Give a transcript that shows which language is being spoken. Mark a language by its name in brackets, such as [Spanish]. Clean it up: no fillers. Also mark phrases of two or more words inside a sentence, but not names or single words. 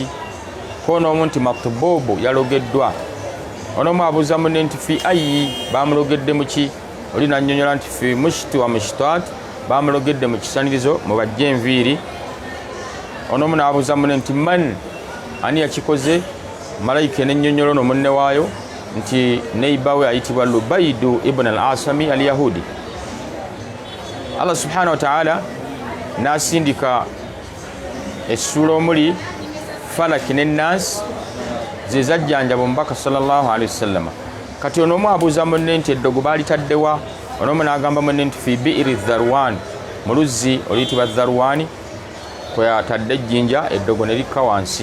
[Ganda] Koono nti matbubu, yalogeddwa. Ono abuuza munne nti [Arabic] في أي, [Ganda] bamulogedde mu ki? Oli nannyonnyola nti [Arabic] في مشط ومشاطة, [Ganda] bamulogedde mu kisanirizo mu bajja enviiri. Ono n'abuuza munne nti man, ani yakikoze? Malayika n'ennyonnyola ono munne waayo nti neiba we ayitibwa Lubaidu ibn al-Asami al-Yahudi. [Arabic] الله سبحانه وتعالى [Ganda] n'asindika essula omuli falaki n'ennaasi ze zajjanjaba omubaka [Arabic] صلى الله عليه وسلم. [Ganda] Kati ono omu abuuza munne nti eddogo baalitaddewa? Ono omu n'agamba munne nti [Arabic] في بئر ذروان, [Ganda] mu luzzi oluyitibwa Dharwani kwe yatadde ejjinja eddogo ne likka wansi.